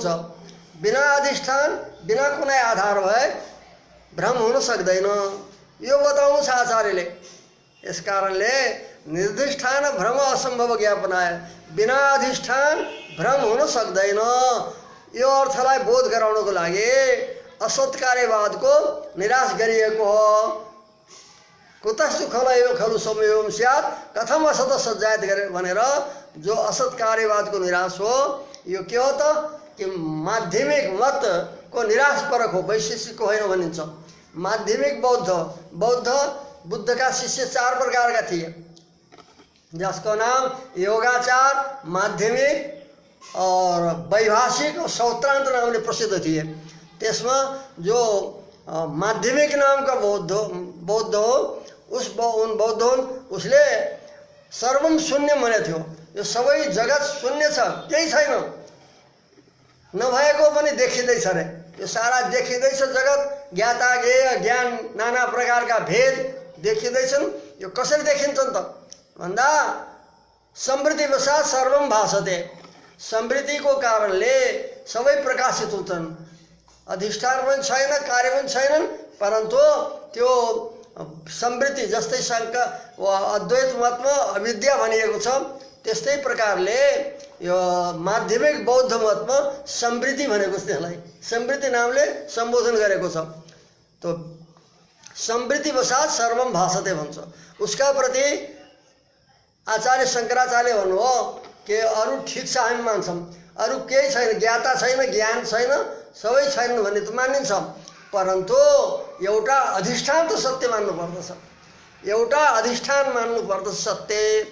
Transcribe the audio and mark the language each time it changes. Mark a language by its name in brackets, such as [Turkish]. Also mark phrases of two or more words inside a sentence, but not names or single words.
[Nepali] बिना अधिष्ठान बिना कुनै आधार भए भ्रम हुन सक्दैन, यो बताउनु छ आचार्यले। यस कारणले [Sanskrit] निर्दिष्ठान भ्रम असम्भव ज्ञापनाय, [Nepali] बिना अधिष्ठान भ्रम हुन सक्दैन। यो अर्थलाई बोध गराउनको लागि असत् कार्यवादको निराश गरिएको हो। [Sanskrit] कुतस्तु खलु सम्यम स्यात् कथम असत सज्जायत [Nepali] गरे भनेर जो असत् कार्यवादको निराश हो, यो के हो त कि माध्यमिक मतको निराश परक हो, वैशेषिकको होइन भनिन्छ। माध्यमिक बौद्ध बुद्धका शिष्य 4 प्रकारका थिए, जसको नाम योगाचार, माध्यमिक और वैभाषिक और सौत्रांत नामले प्रसिद्ध थिए। त्यसमा जो माध्यमिक नामका बौद्ध हो, उन बौद्ध उसले [Sanskrit] सर्वम शून्य [Nepali] भने थियो। यो सबै जगत शून्य छ, केही छैन, नभएको पनि देखिँदैछ रे। यो सारा देखिँदैछ जगत, ज्ञाता ज्ञेय ज्ञान नाना प्रकारका भेद देखिँदैछन्। यो कसरी देखिन्छन् त भन्दा [Sanskrit] समृद्धि वसात सर्वम भासते, [Nepali] समृद्धिको कारणले सबै प्रकाशित हुन्छन्। अधिष्ठान पनि छैन, कार्य पनि छैनन्, परन्तु त्यो समृद्धि जस्तै शङ्कर अद्वैत मतमा अविद्या भनिएको छ, त्यस्तै प्रकारले यो माध्यमिक बौद्ध मतमा समृद्धि भनेको छ। त्यसलाई समृद्धि नामले सम्बोधन गरेको छ। तो [Sanskrit] समृद्धि वसात सर्वम भासते [Nepali] भन्छ। उसका प्रति आचार्य शंकराचार्य भन्नुभयो कि अरू ठिक छ हामी मान्छौँ, अरू केही छैन, ज्ञाता छैन, ज्ञान छैन, सबै छैन भन्ने त मानिन्छ, परन्तु एउटा अधिष्ठान त सत्य मान्नुपर्दछ, एउटा अधिष्ठान मान्नुपर्दछ सत्य।